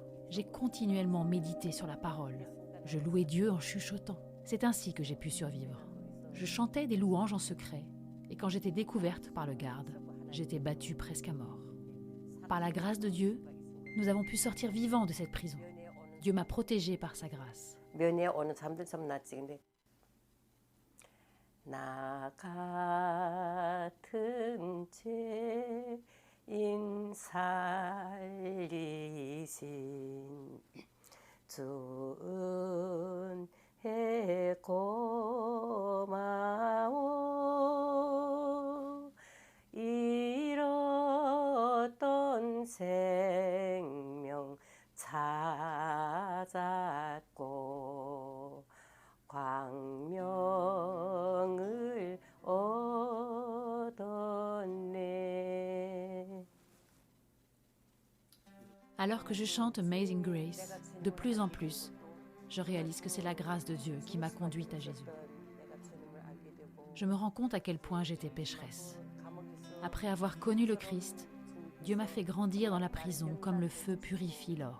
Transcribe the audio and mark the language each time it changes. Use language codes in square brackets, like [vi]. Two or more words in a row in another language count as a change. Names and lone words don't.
[fr] J'ai continuellement médité sur la parole. Je louais Dieu en chuchotant. C'est ainsi que j'ai pu survivre. Je chantais des louanges en secret, et quand j'étais découverte par le garde, j'étais battue presque à mort. Par la grâce de Dieu, nous avons pu sortir vivants de cette prison. Dieu m'a protégée par sa grâce. [ko] 나 같은 죄인 살리신 주 은혜 고마워 잃었던 생명 찾았고 광명을 얻었네. [fr] Alors que je chante Amazing Grace, de plus en plus, je réalise que c'est la grâce de Dieu qui m'a conduite à Jésus. Je me rends compte à quel point j'étais pécheresse. Après avoir connu le Christ, Dieu m'a fait grandir dans la prison comme le feu purifie l'or.